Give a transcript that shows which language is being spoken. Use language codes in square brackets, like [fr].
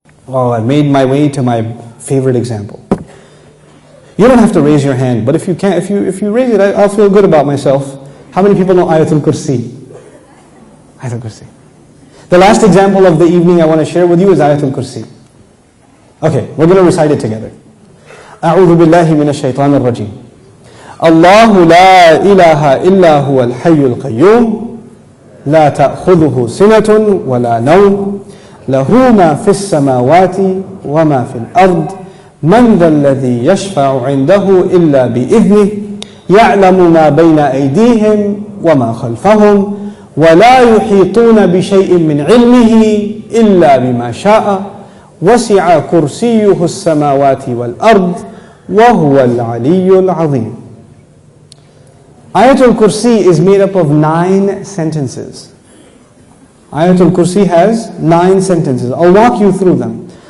[en] Oh, I made my way to my favorite example. You don't have to raise your hand, but if you can, if you raise it, I'll feel good about myself. How many people know Ayet'ul Kursî? Ayet'ul Kursî. The last example of the evening I want to share with you is Ayet'ul Kursî. Okay, we're going to recite it together. [ar] أعوذ بالله من الشيطان الرجيم. الله لا إله إلا هو الحي القيوم لا تأخذه سنة ولا نوم له ما في السماوات وما في الأرض من ذا الذي يشفع عنده إلا بإذنه يعلم ما بين أيديهم وما خلفهم ولا يحيطون بشيء من علمه إلا بما شاء وسع كرسيه السماوات والأرض وهو العلي العظيم. [en] Ayet'ul Kursî is made up of 9 sentences. Ayet'ul Kursî has 9 sentences. I'll walk you through them.